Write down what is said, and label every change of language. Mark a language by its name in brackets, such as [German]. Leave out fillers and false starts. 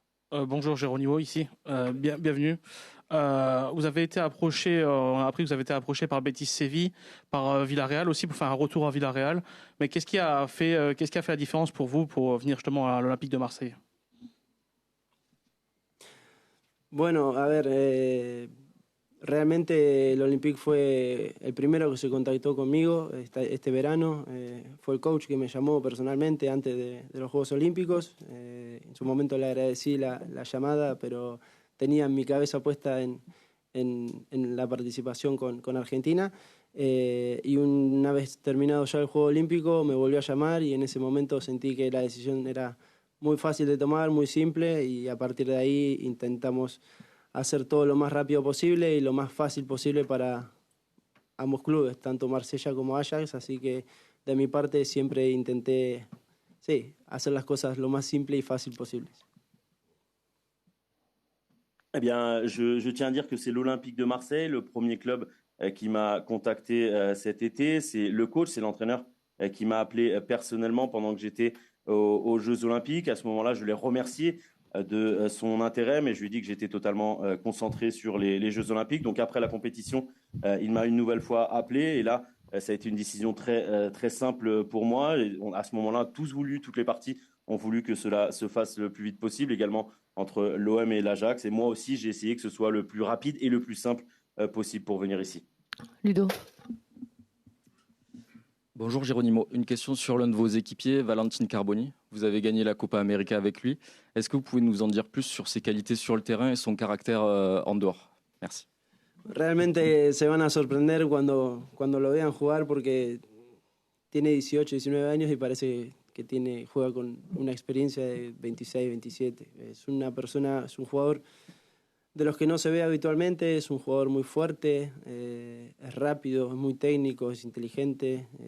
[French] Bonjour Geronimo ici, bienvenue. Vous avez été approché, on a appris que vous avez été approché par Betis Séville, par Villarreal aussi pour faire un retour à Villarreal. Mais qu'est-ce qui a fait la différence pour vous pour venir justement à l'Olympique de Marseille? [Spanish] Bueno, a ver, realmente el Olympique fue el primero que se contactó conmigo este verano. Fue el coach que me llamó personalmente antes de los Juegos Olímpicos. En su momento le agradecí la llamada, pero tenía mi cabeza puesta en la participación con Argentina. Y una vez terminado ya el Juego Olímpico me volvió a llamar y en ese momento sentí que la decisión era muy fácil de tomar, muy simple, y a partir de ahí intentamos hacer todo lo más rápido posible y lo más fácil posible para ambos clubes, tanto Marsella como Ajax, así que de mi parte siempre intenté hacer las cosas lo más simple y fácil posibles. [French] Eh bien, je tiens à dire que c'est l'Olympique de Marseille, le premier club qui m'a contacté cet été. C'est le coach, c'est l'entraîneur qui m'a appelé personnellement pendant que j'étais aux Jeux Olympiques. À ce moment-là, je l'ai remercié de son intérêt, mais je lui ai dit que j'étais totalement concentré sur les Jeux Olympiques. Donc après la compétition, il m'a une nouvelle fois appelé et là, ça a été une décision très simple pour moi. Et à ce moment-là, toutes les parties ont voulu que cela se fasse le plus vite possible, également entre l'OM et l'Ajax. Et moi aussi, j'ai essayé que ce soit le plus rapide et le plus simple possible pour venir ici. Ludo. Bonjour Geronimo, une question sur l'un de vos équipiers, Valentin Carboni. Vous avez gagné la Copa América avec lui. Est-ce que vous pouvez nous en dire plus sur ses qualités sur le terrain et son caractère en dehors? Merci. [Spanish] Realmente se van a sorprender cuando lo vean jugar porque tiene 18, 19 años y parece que juega con una experiencia de 26, 27. Es un jugador de los que no se ve habitualmente, es un jugador muy fuerte, es rápido, es muy técnico, es inteligente.